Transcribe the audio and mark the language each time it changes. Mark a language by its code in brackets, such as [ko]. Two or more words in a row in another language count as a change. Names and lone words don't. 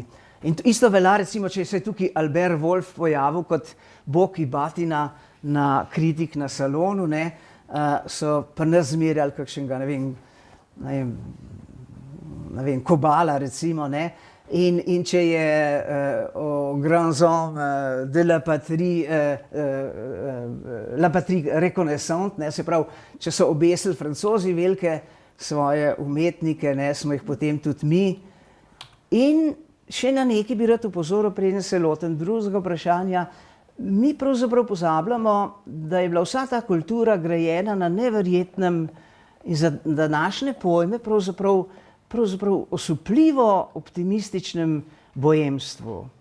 [sl] In isto velja, recimo, če se je tukaj Albert Wolff pojavil kot bog in batina na kritik na salonu, ne, so pa nas zmerjali kakšnega, ne vem, Kobala recimo, ne, in če je [fr] Grand Homme de la patrie reconnaissante, [sl] ne, se pravi, če so obesili Francozi velike svoje umetnike, ne, smo jih potem tudi mi. In še na nekaj bi rad opozoril, preden se lotim drugega vprašanja. Mi pravzaprav pozabljamo, da je bila vsa ta kultura grajena na neverjetnem in za današnje pojme pravzaprav osupljivo optimističnem bojemstvu.